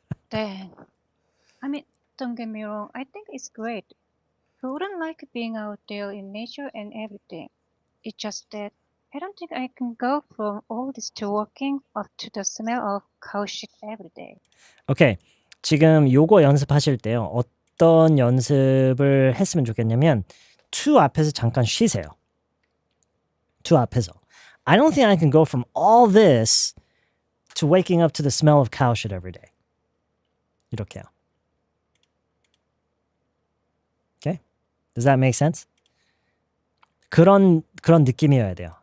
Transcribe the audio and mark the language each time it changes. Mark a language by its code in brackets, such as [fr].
[en] Dang. I mean, don't get me wrong, I think it's great. Who wouldn't like being out there in nature and everything? It's just that I don't think I can go from all this to walking up to the smell of cow shit every day. [ko] 오케이. 지금 요거 연습하실 때요. 어떤 연습을 했으면 좋겠냐면 to 앞에서 잠깐 쉬세요. to 앞에서. [en] I don't think I can go from all this to waking up to the smell of cow shit every day. [ko] 이렇게요. [en] Okay? Does that make sense? [ko] 그런 느낌이어야 돼요.